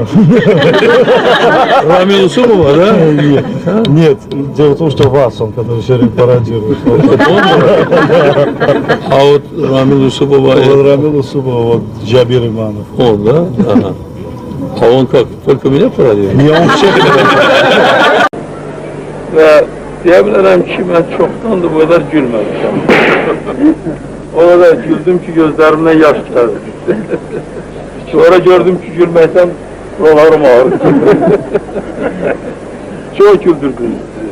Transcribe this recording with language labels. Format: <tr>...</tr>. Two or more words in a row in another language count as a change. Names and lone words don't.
<ru>Рамил Усумова, да? Нет. Дело в том, что вас он, который все время пародирует. А вот Рамил Усумова... Вот Рамил Усумова, вот Джабир Иманов. Он, да? Ага. А он как? Только меня пародирует? Не, он всех</ru> <tr>Ve diyebilirim ki ben çoktan da bu kadar gülmemişim. O kadar güldüm ki gözlerimden yaş geldi. Sonra gördüm ki gülmekten buralarım ağrıdı. Çok güldürdünüz bizi.</tr>